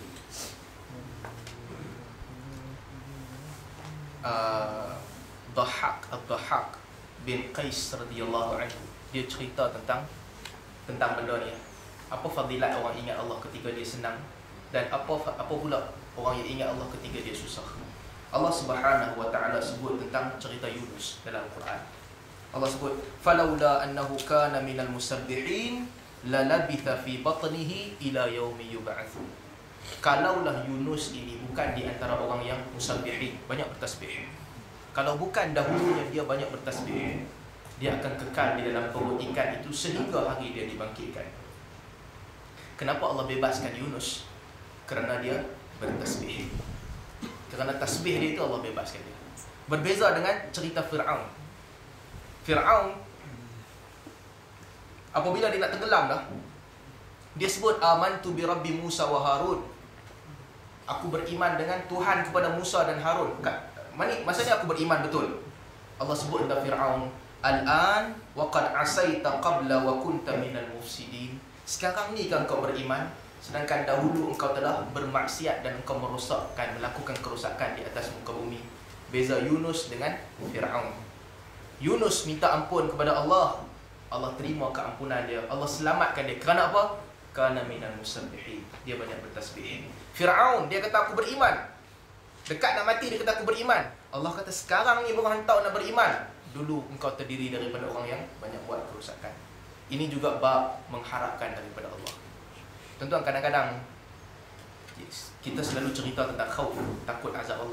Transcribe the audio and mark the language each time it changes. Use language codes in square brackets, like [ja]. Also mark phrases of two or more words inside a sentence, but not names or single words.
[ms] Dhahhak bin Qais [ar] رضي الله عنه, [ms] dia cerita tentang benda ni. Apa fadilat orang ingat Allah ketika dia senang, dan apa pula orang yang ingat Allah ketika dia susah. [ar] الله سبحانه وتعالى [ms] sebut tentang cerita Yunus dalam Quran. Allah sebut, [ar] "فلولا أنه كان من المسبحين للبث في بطنه إلى يوم يبعثون." [ms] Kalaulah Yunus ini bukan di antara orang yang musabbihin, banyak bertasbih. Kalau bukan dahulunya dia banyak bertasbih, dia akan kekal di dalam perut ikan itu sehingga hari dia dibangkitkan. Kenapa Allah bebaskan Yunus? Kerana dia bertasbih. Kerana tasbih dia itu Allah bebaskan dia. Berbeza dengan cerita Fir'aun. Fir'aun apabila dia nak tenggelam dah, dia sebut [ar] آمنت برب موسى وهارون. [ms] Aku beriman dengan Tuhan kepada Musa dan Harun. Maksudnya aku beriman betul. Allah sebut tentang Fir'aun, [ar] آلآن وقد عصيت قبل وكنت من المفسدين. [ms] Sekarang ni kan kau beriman, sedangkan dahulu engkau telah bermaksiat dan engkau merosakkan, melakukan kerosakan di atas muka bumi. Beza Yunus dengan Fir'aun. Yunus minta ampun kepada Allah, Allah terima keampunan dia, Allah selamatkan dia. Kerana apa? [ar] كان من المسبحين, [ms] dia banyak bertasbih. Fir'aun, dia kata aku beriman, dekat nak mati dia kata aku beriman. Allah kata sekarang ni baru hantar nak beriman, dulu engkau terdiri daripada orang yang banyak buat kerosakan. Ini juga bab mengharapkan daripada Allah. Tuan-tuan, kadang-kadang kita selalu cerita tentang khauf, takut azab Allah.